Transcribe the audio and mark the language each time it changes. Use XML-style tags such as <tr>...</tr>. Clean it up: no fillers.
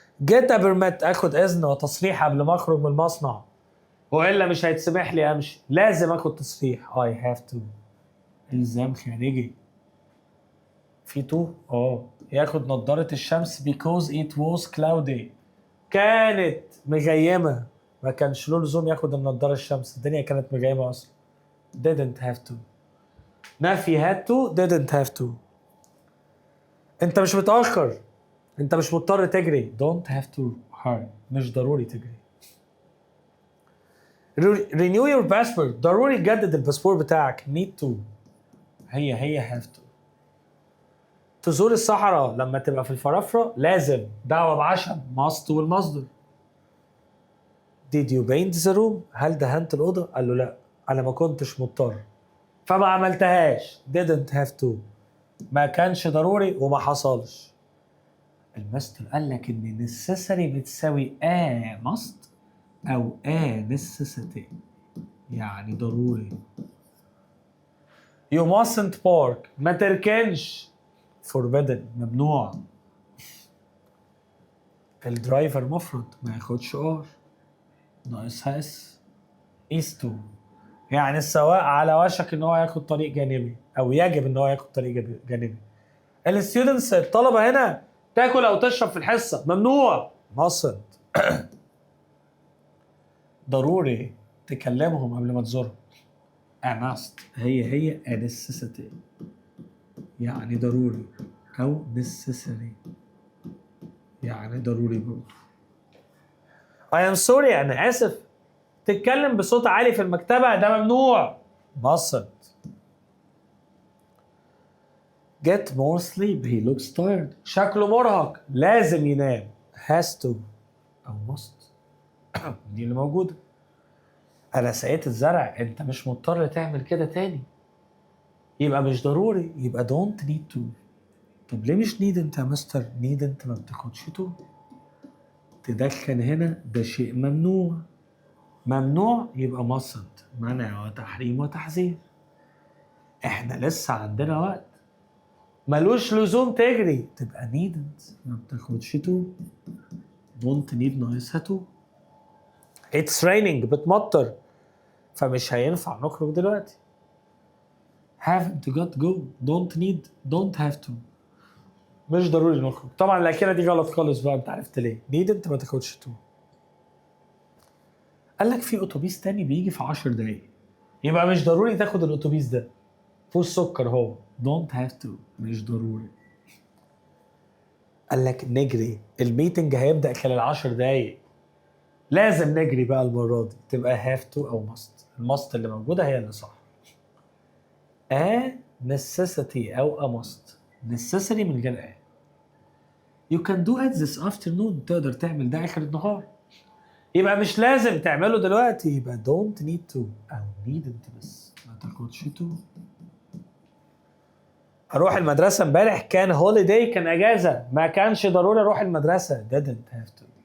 <en>get a permit،</en> <ar>اخد اذن وتصريح قبل ما اخرج من المصنع، والا مش هيتسمح لي امشي، لازم اخد تصريح</ar> <en>I have to،</en> <ar>الزام خارجي. في to ياخد نظارة الشمس</ar> <en>because it was cloudy،</en> <ar>كانت مغيمة، ما كانش له لزوم ياخد النظارة الشمس، الدنيا كانت مغيمة اصلا.</ar> <en>didn't have to. نفي had to didn't have to.</en> <ar>انت مش متأخر، انت مش مضطر تجري</ar> <en>don't have to hurry،</en> <ar>مش ضروري تجري.</ar> <en>renew your passport،</en> <ar>ضروري تجدد الباسبور بتاعك</ar> <en>need to، هي have to.</en> <ar>تزور الصحراء لما تبقى في الفرافرة لازم، دعوة بعشم must والمصدر.</ar> <en>did you paint the room،</en> <ar>هل دهنت الأوضة؟ قال له لا أنا ما كنتش مضطر فما عملتهاش</ar> <en>didn't have to.</en> <ar>ما كانش ضروري وما حصلش. الماستر قال لك ان necessary بتساوي must او necessity، يعني ضروري.</ar> <en>you mustn't park،</en> <ar>ما تركنش،</ar> <en>forbidden، ممنوع.</en> <ar>الدرايفر مفرد ما ياخدش ناقصها is to، يعني السواق على وشك ان هو ياخد طريق جانبي او يجب ان هو ياخد طريق جانبي. الستودنتس الطلبه هنا تاكل او تشرب في الحصه، ممنوع.</ar> <en>mustn't.</en> <ar>ضروري تكلمهم قبل ما تزورهم. must هي</ar> <en>a necessity،</en> <ar>يعني ضروري، او necessary يعني ضروري برضه.</ar> <en>I am sorry،</en> <ar>انا اسف. تتكلم بصوت عالي في المكتبه ده ممنوع. mustn't.</ar> <en>get more sleep، he looks tired،</en> <ar>شكله مرهق، لازم ينام.</ar> <en>has to</en> <ar>او must دي اللي موجوده. انا سقيت الزرع، انت مش مضطر تعمل كده تاني، يبقى مش ضروري، يبقى</ar> <en>don't need to.</en> <ar>طب ليه مش need انت يا مستر؟ need انت ما بتاخدش to. تدخن هنا ده شيء ممنوع، ممنوع يبقى mustn't، منع وتحريم وتحذير. احنا لسه عندنا وقت، ملوش لزوم تجري، تبقى needn't، ما بتاخدش to.</ar> <en>don't need ناقصها to. it's raining،</en> <ar>بتمطر، فمش هينفع نخرج دلوقتي.</ar> <en>haven't got go، don't need don't have to،</en> <ar>مش ضروري نخرج. طبعا الاخيره دي غلط خالص بقى، انت عرفت ليه. need انت ما تاخدش to. قال لك في اتوبيس تاني بيجي في 10 دقايق، يبقى مش ضروري تاخد الاتوبيس ده، فوق السكر هو.</ar> <en>don't have to،</en> <ar>مش ضروري. قال لك نجري، الميتنج هيبدأ خلال 10 دقايق، لازم نجري بقى المرة دي، تبقى</ar> <en>have to</en> <ar>أو must. الماست اللي موجودة هي اللي صح.</ar> <en>a necessity أو a must.</en> <ar>necessary من غير</ar> <en>you can do it this afternoon،</en> <ar>تقدر تعمل ده آخر النهار، يبقى مش لازم تعمله دلوقتي، يبقى</ar> <en>don't need to</en> <ar>أو needn't بس، ما تاخدش to. اروح المدرسه امبارح كان هوليداي، كان اجازه، ما كانش ضروري اروح المدرسه.</ar> <en>didn't have to.</en>